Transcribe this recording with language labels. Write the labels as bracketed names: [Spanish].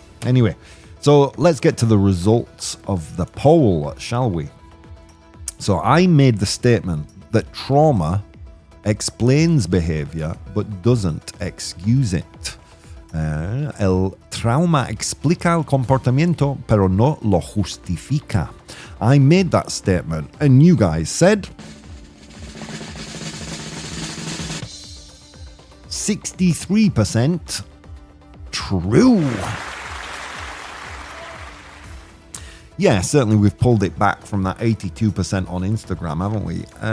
[English] Anyway, so let's get to the results of the poll, shall we? So I made the statement that trauma explains behavior but doesn't excuse it. [Spanish] El trauma explica el comportamiento, pero no lo justifica. [English] I made that statement, and you guys said 63% true. Yeah, certainly we've pulled it back from that 82% on Instagram, haven't we?